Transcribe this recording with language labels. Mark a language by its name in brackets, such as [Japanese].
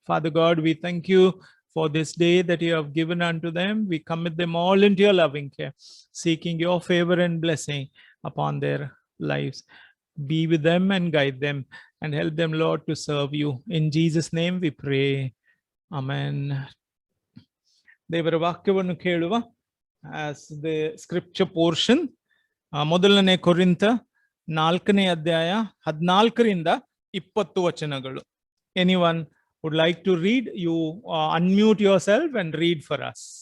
[English] Father God, we thank you for this day that you have given unto them. We commit them all into your loving care, seeking your favor and blessing upon their lives. Be with them and guide them and help them, Lord, to serve you. In Jesus' name we pray. Amen. [Kannada] ದೇವರ ವಾಕ್ಯವನ್ನು ಕೇಳುವ [English] as the scripture portion, [Kannada] ಮೊದಲನೇ ಕೊರಿಂಥ 4ನೇ ಅಧ್ಯಾಯ 14ರಿಂದ 20 ವಚನಗಳು. [English] Anyone would like to read? You unmute yourself and read for us.